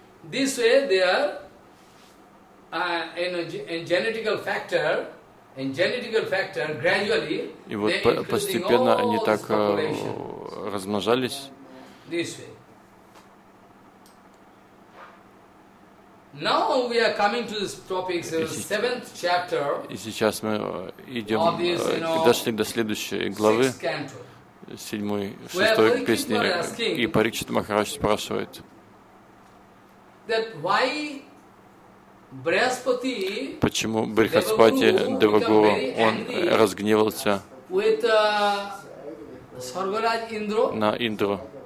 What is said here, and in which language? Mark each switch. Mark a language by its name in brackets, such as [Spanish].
[English] This way they are in genetical factor gradually. [Russian] И вот постепенно они так размножались. This way. [English] Now we are coming to this topic, the seventh chapter. [Russian] И сейчас мы идем, дошли до следующей главы. Седьмой, шестой песни, и Парикшит Махарадж спрашивает, почему Брихаспати Девагуру, он разгневался на Индру?